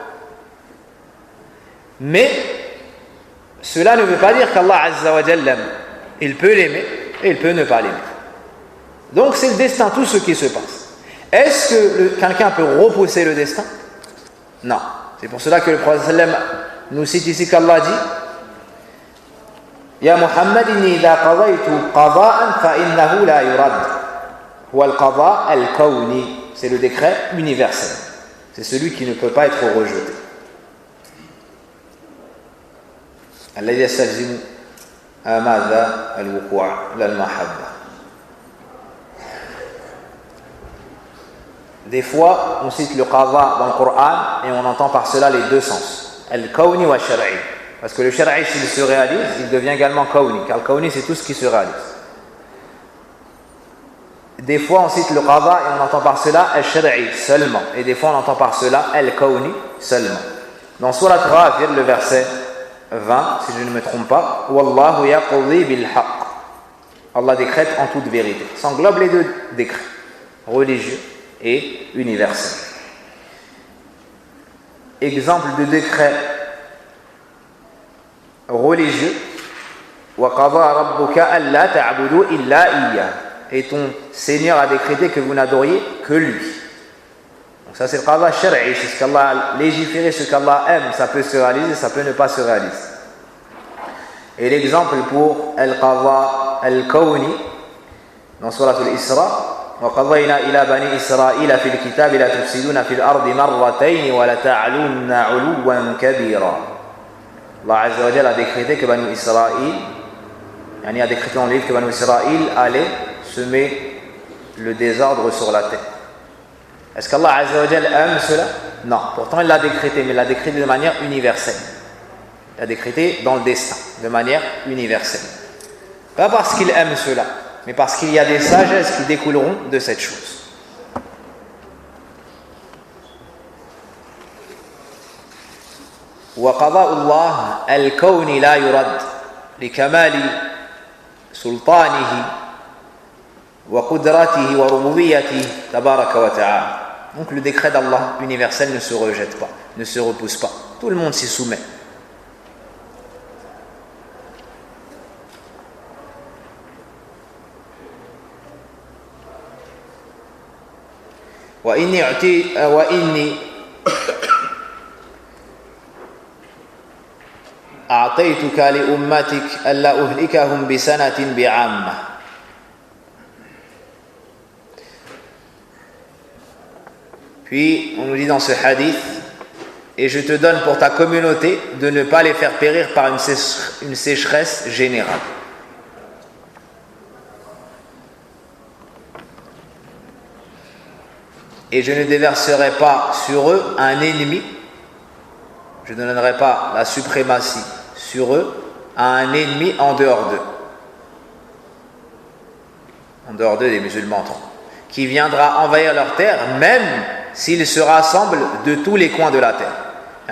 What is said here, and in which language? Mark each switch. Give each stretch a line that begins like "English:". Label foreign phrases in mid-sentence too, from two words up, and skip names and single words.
French: Mais cela ne veut pas dire qu'Allah
Arabic: عز وجل
French: l'aime. Il peut l'aimer et il peut ne pas l'aimer. Donc c'est le destin, tout ce qui se passe. Est-ce que quelqu'un peut repousser le destin? Non. C'est pour cela que le prophète sallam nous cite ici qu'Allah dit
Arabic: يا محمد إني إذا قضيت قضاء فإنه لا يرد. هو القضاء الكوني.
French: C'est le décret universel. C'est celui qui ne peut pas être rejeté.
Arabic: الذي يستلزم مدى الوقوع لا المحبة.
French: Des fois, on cite le qadha dans le Coran et on entend par cela les deux sens.
Arabic: الكوني والشرعي.
French: Parce que le shar'i, s'il se réalise, il devient également kawni. Car le kawni, c'est tout ce qui se réalise. Des fois, on cite le qadha et on entend par cela al-shar'i seulement. Et des fois, on entend par cela al-kawni seulement. Dans Surat Ghafir, le verset 20, si je ne me trompe pas,
Arabic: والله يقضي بالحق.
French: Allah décrète en toute vérité. Ça englobe les deux décrets, religieux et universel. Exemple de décret religieux,
Arabic: وقضى ربك ألا تعبدوا إلا إياه.
French: Et ton Seigneur a décrété que vous n'adoriez que lui. Donc ça c'est le
Arabic: قضاء شرعي,
French: c'est ce qu'Allah a légiféré, ce qu'Allah aime, ça peut se réaliser, ça peut ne pas se réaliser. Et l'exemple pour
Arabic: القضاء الكوني
French: dans Surat al-Isra,
Arabic: وقضينا إلى بني إسرائيل في الكتاب لا تفسدون في الأرض مرتين ولتعلن علوا كبيرا.
French: Allah
Arabic: عز وجل
French: a décrété que Bani Israël, a décrété dans le livre que Bani Israël allait semer le désordre sur la terre. Est-ce qu'Allah
Arabic: عز وجل
French: aime cela? Non. Pourtant il l'a décrété, mais il l'a décrété de manière universelle. Il l'a décrété dans le destin, de manière universelle. Pas parce qu'il aime cela, mais parce qu'il y a des sagesses qui découleront de cette chose.
Arabic: وقضاء الله الكون لا يرد لكمال سلطانه وقدرته وربوبيته تبارك وتعالى.
French: Donc le décret d'Allah universel ne se rejette pas, ne se repousse pas. Tout le monde s'y soumet.
Arabic: وإني أعطيتك لأمتك ألا أهلكهم بسنة بعامة.
French: Puis on nous dit dans ce hadith, et je te donne pour ta communauté de ne pas les faire périr par une sécheresse générale. Et je ne déverserai pas sur eux un ennemi, je ne donnerai pas la suprématie sur eux à un ennemi en dehors d'eux, des musulmans, qui viendra envahir leur terre, même s'ils se rassemblent de tous les coins de la terre.